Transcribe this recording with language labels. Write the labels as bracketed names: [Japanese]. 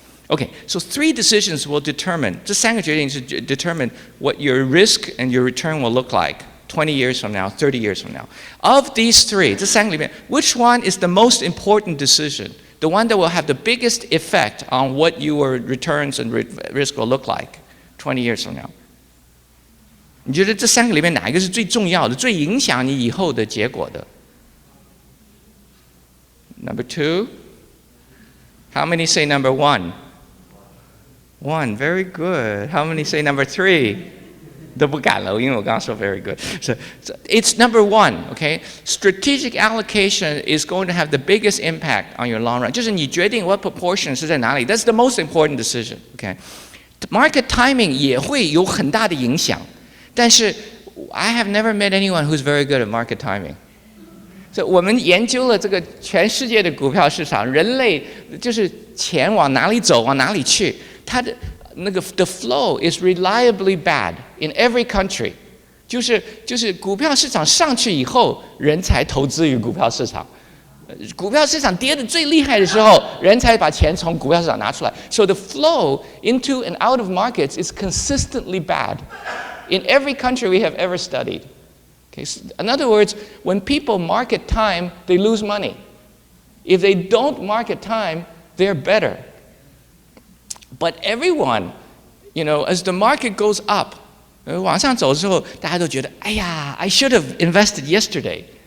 [English] Okay, so 3 decisions will determine, [Chinese] 这3个决定是 [English] determine what your risk and your return will look like 20 years from now, 30 years from now. Of these three, [Chinese] 这三个里面 [English] which one is the most important decision? The one that will have the biggest effect on what your returns and risk will look like 20 years from now. [Chinese] 你觉得这三个里面哪一个是最重要的，最影响你以后的结果的？ [English] Number 2? How many say number 1? 1, very good. How many say number 3? [Chinese] 都不敢了，因为我刚刚说 [English] very good. So it's number 1, okay? Strategic allocation is going to have the biggest impact on your long run. [Chinese] 就是你决定 [English] what proportion [Chinese] 是在哪里 [English] ，that's the most important decision, okay? Market timing [Chinese] 也会有很大的影响，但是 [English] I have never met anyone who's very good at market timing. [Chinese] 所以我们研究了这个全世界的股票市场，人类就是钱往哪里走，往哪里去，它的那个 [English] the flow is reliably bad in every country. [Chinese] 就是股票市场上去以后，人才投资于股票市场。股票市场跌得最厉害的时候，人才把钱从股票市场拿出来。 [English] So the flow into and out of markets is consistently bad in every country we have ever studied. Okay, so in other words, when people market time, they lose money. If they don't market time, they're better. But everyone, as the market goes up, [Chinese] 往上走的时候，大家都觉得，哎呀 [English] I should have invested yesterday.